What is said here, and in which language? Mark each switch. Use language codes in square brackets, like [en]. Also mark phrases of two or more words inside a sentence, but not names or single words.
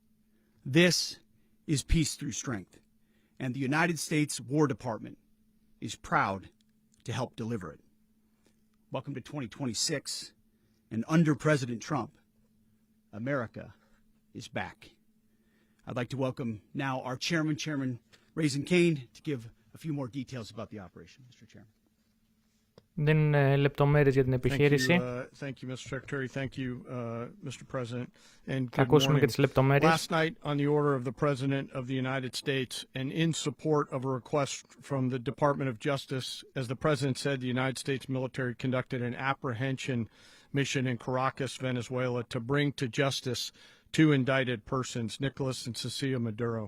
[en] This is peace through strength. And the United States War Department is proud to help deliver it. Welcome to 2026. And under President Trump, America is back. I'd like to welcome now our chairman, Chairman Raisin Kane, to give a few more details about the operation. Mr. Chairman. [el] Δίνουν λεπτομέρειες για την επιχείρηση. [en] Thank you, Mr. Secretary. Thank you, Mr. President. And [el] Θα [en] good [el] ακούσουμε και [en] morning. [el] τις λεπτομέρειες. [en] Last night, on the order of the President of the United States and in support of a request from the Department of Justice, as the President said, the United States military conducted an apprehension mission in Caracas, Venezuela, to bring to justice two indicted persons, Nicolas and Cecilia Maduro.